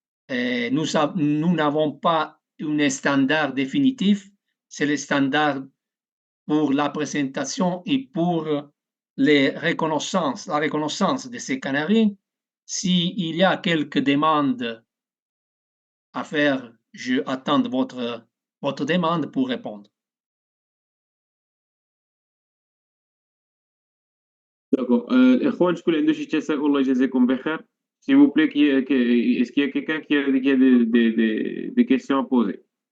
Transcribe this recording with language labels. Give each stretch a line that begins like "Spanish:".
French: Nous n'avons pas un standard définitif, c'est le standard pour la présentation et pour la reconnaissance de ces canaries. S'il y a quelques demandes à faire, je attends votre demande pour répondre. D'accord.
Arabic: الإخوان شكون عنده شي تساؤل الله يجازيكم بخير.
French: S'il vous plaît, est-ce qu'il y a quelqu'un qui a des questions à poser?